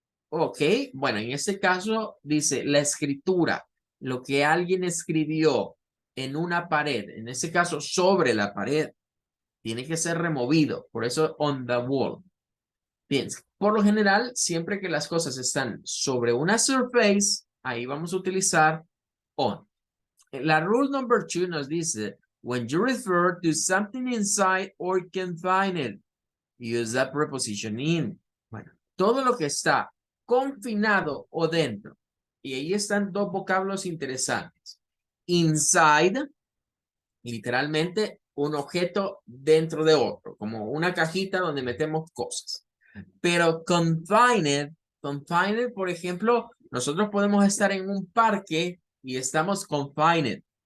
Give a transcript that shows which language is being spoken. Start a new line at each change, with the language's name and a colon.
Spanish: Ok, bueno, en este caso dice la escritura, lo que alguien escribió en una pared, en este caso sobre la pared, tiene que ser removido, por eso
English: on the wall.
Spanish: Bien, por lo general, siempre que las cosas están sobre una surface, ahí vamos a utilizar on. La rule number 2 nos dice,
English: when you refer to something inside or confine it, use the preposition in.
Spanish: Bueno, todo lo que está confinado o dentro. Y ahí están dos vocablos interesantes. Inside, literalmente un objeto dentro de otro, como una cajita donde metemos cosas. Pero confined, por ejemplo, nosotros podemos estar en un parque y estamos confined.